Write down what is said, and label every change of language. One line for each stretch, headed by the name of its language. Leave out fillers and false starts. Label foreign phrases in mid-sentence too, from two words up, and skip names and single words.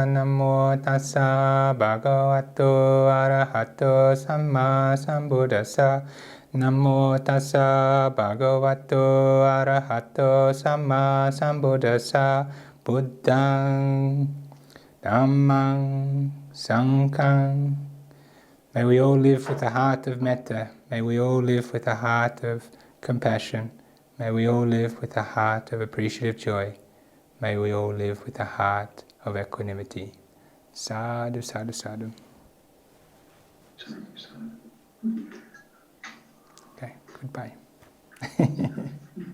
Pali: Namo tassa bhagavato arahato samma sambuddhassa. Namo tassa bhagavato arahato samma sambuddhassa. Buddhang Dhammang Sanghang.
English: May we all live with a heart of metta. May we all live with a heart of compassion. May we all live with a heart of appreciative joy. May we all live with a heart of equanimity.
Pali: Sadhu, sadhu, sadhu. Sadhu, sadhu.
English: Okay, goodbye.